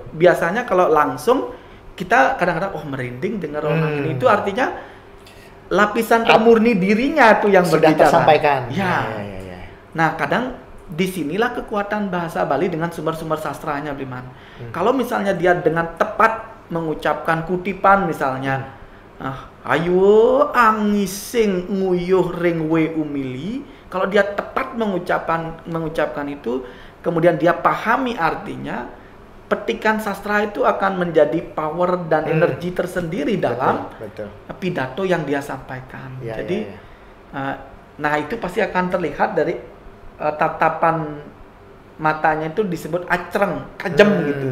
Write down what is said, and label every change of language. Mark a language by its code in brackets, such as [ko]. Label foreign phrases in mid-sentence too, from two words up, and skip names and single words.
[id] Biasanya kalau langsung kita kadang-kadang merinding dengar orang ini, itu artinya lapisan termurni dirinya tuh yang sudah berbicara. Tersampaikan. Nah, kadang disinilah kekuatan bahasa Bali dengan sumber-sumber sastranya, Bliman. Kalau misalnya dia dengan tepat mengucapkan kutipan misalnya, [ban] ayo angising nguyuh ring we umili. [id] Kalau dia tepat mengucapkan itu, kemudian dia pahami artinya, petikan sastra itu akan menjadi power dan energi tersendiri dalam pidato yang dia sampaikan. Jadi nah itu pasti akan terlihat dari tatapan matanya itu disebut acreng, kajem gitu.